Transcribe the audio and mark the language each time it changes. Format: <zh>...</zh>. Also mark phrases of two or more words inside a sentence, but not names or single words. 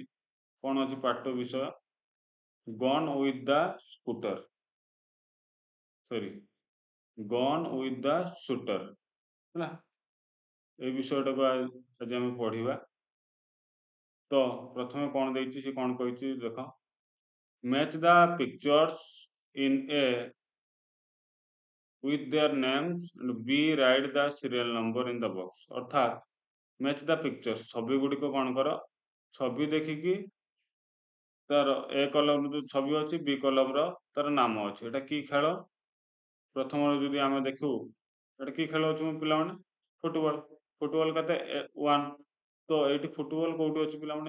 <or>କ'ଣ ଅଛି ପାର୍ଟ 2 ବିଷୟ? ଗନ୍ ୱିଥ୍ ଦ ସ୍କୁଟର। ସରି, ଗନ୍ ୱିଥ୍ ଦ ଶୁଟର ହେଲା। এই বিষয়টাକୁ ଆଜି ଆମେ ପଢିବା। ତ ପ୍ରଥମେ କ'ଣ ଦେଇଛି ସେ କ'ଣ କହିଛି ଦେଖ।</or> <en>match the pictures in A with their names and B write the serial number in the box।</en> <or>अर्थात</or> <en>match the pictures,</en> <or>ଛବି ଗୁଡ଼ିକ କ'ଣ କର, ଛବି ଦେଖିକି ତାର ଏ କଲମର ଯୋଉ ଛବି ଅଛି ବି କଲମର ତାର ନାମ ଅଛି। ଏଟା କି ଖେଳ? ପ୍ରଥମରୁ ଯଦି ଆମେ ଦେଖୁ ଏଟା କି ଖେଳ ଅଛି ମୋ ପିଲାମାନେ? ଫୁଟବଲ। ଫୁଟବଲ କେତେ 1। ତ ଏଇଠି ଫୁଟବଲ କୋଉଠି ଅଛି ପିଲାମାନେ?</or>